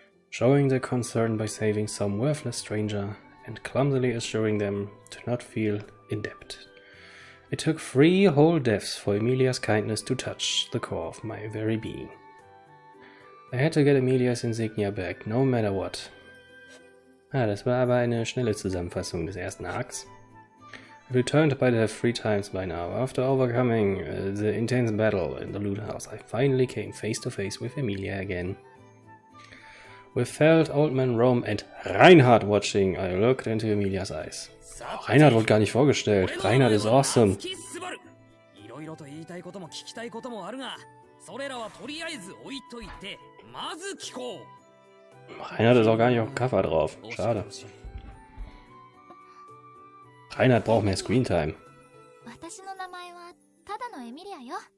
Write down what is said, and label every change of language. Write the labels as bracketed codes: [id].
[en] Showing their concern by saving some worthless stranger and clumsily assuring them to not feel in debt. It took 3 whole deaths for Emilia's kindness to touch the core of my very being. I had to get Emilia's insignia back, no matter what. [de] Das war aber eine schnelle Zusammenfassung des ersten Arcs. [en] I returned by death 3 times by now. After overcoming the intense battle in the loot house, I finally came face to face with Emilia again. With Feld, Old Man Rome and Reinhard watching, I looked into Emilia's eyes. [de] Reinhard wurde gar nicht vorgestellt. [en] Reinhard is awesome. [ja] ろいろと言いたいことも聞きたいこともあるが、それらはとりあえず置いといて、まず聞こう。 [de] Reinhard ist auch gar nicht auf dem Cover drauf. Schade. Reinhard braucht mehr Screentime. [ja] 私の名前はただのエミリアよ。